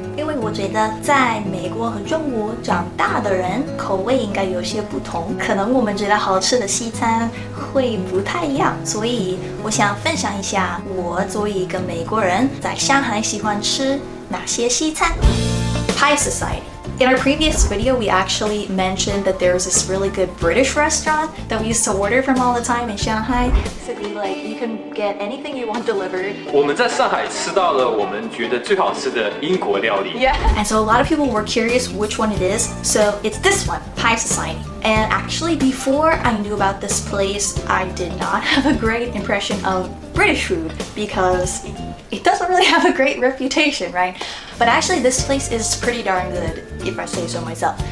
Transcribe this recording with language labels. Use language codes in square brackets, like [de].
[zh] 因为我觉得在美国和中国长大的人口味应该有些不同，可能我们觉得好吃的西餐会不太一样，所以我想分享一下我作为一个美国人在上海喜欢吃哪些西餐。 [en] Pie Society. In our previous video, we actually mentioned that there's this really good British restaurant that we used to order from all the time in Shanghai. Basically, like you can get anything you want delivered. [zh] 我们在上海吃到了我们觉得最好吃的英国料理。 [en] Yeah. And so a lot of people were curious which one it is. So it's this one, Pie Society. And actually, before I knew about this place, I did not have a great impression of British food because it doesn't really have a great reputation, right? But actually this place is pretty darn good, if I say so myself.